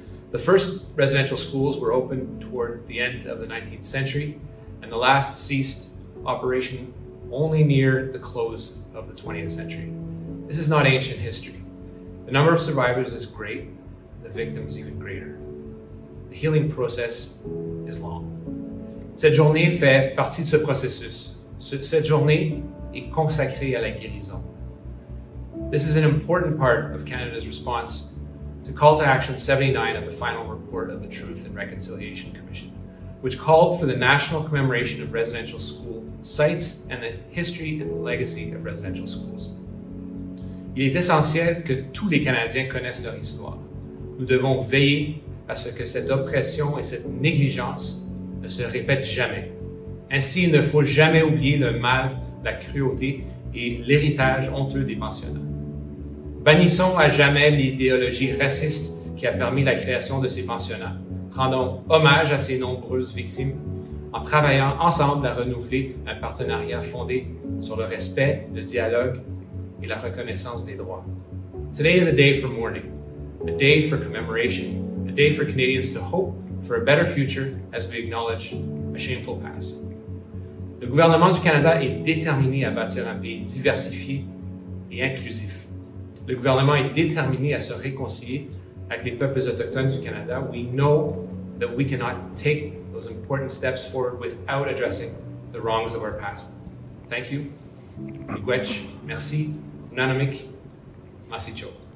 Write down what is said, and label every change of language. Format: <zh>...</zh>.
<en>The first residential schools were opened toward the end of the 19th century, and the last ceased operation only near the close of the 20th century. This is not ancient history. The number of survivors is great, the victims even greater. The healing process is long.</en> <fr>Cette journée fait partie de ce processus. Cette journée est consacrée à la guérison.</fr> <en>This is an important part of Canada's response to Call to Action 79 of the final report of the Truth and Reconciliation Commission, which called for the national commemoration of residential school sites and the history and legacy of residential schools.</en> <fr>Il est essentiel que tous les Canadiens connaissent leur histoire. Nous devons veiller à ce que cette oppression et cette négligence ne se répètent jamais. Ainsi, il ne faut jamais oublier le mal, la cruauté et l'héritage honteux des pensionnats. Bannissons à jamais l'idéologie raciste qui a permis la création de ces pensionnats. Rendons hommage à ces nombreuses victimes en travaillant ensemble à renouveler un partenariat fondé sur le respect, le dialogue et la reconnaissance des droits.</fr> <en>Today is a day for mourning, a day for commemoration, a day for Canadians to hope for a better future as we acknowledge a shameful past.</en> <fr>Le gouvernement du Canada est déterminé à bâtir un pays diversifié et inclusif. Le gouvernement est déterminé à se réconcilier avec les peuples autochtones du Canada.</fr> <en>We know that we cannot take those important steps forward without addressing the wrongs of our past. Thank you. Miigwech, merci, Nanamik, Masicho.</en>